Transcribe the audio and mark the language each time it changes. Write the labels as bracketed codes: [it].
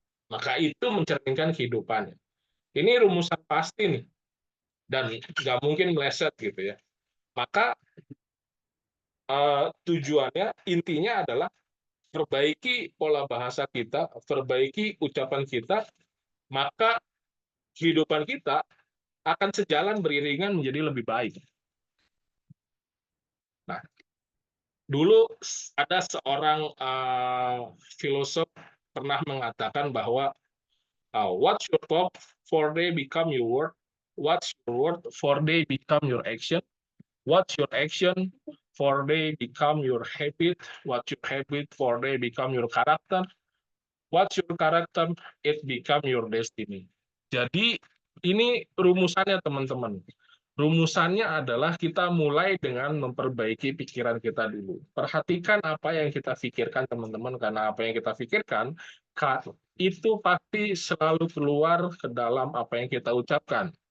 [id] Maka itu mencerminkan kehidupannya. Ini rumusan pasti nih, dan nggak mungkin meleset gitu ya. Maka tujuannya, intinya adalah perbaiki pola bahasa kita, perbaiki ucapan kita, maka kehidupan kita akan sejalan beriringan menjadi lebih baik. Nah, dulu ada seorang filosof pernah mengatakan bahwa [en] what's your thought for they become your word, what's your word for they become your action, what's your action for they become your habit, what's your habit for they become your character, what's your character it become your destiny. [id] Jadi ini rumusannya teman-teman. Rumusannya adalah kita mulai dengan memperbaiki pikiran kita dulu. Perhatikan apa yang kita pikirkan, teman-teman, karena apa yang kita pikirkan itu pasti selalu keluar ke dalam apa yang kita ucapkan.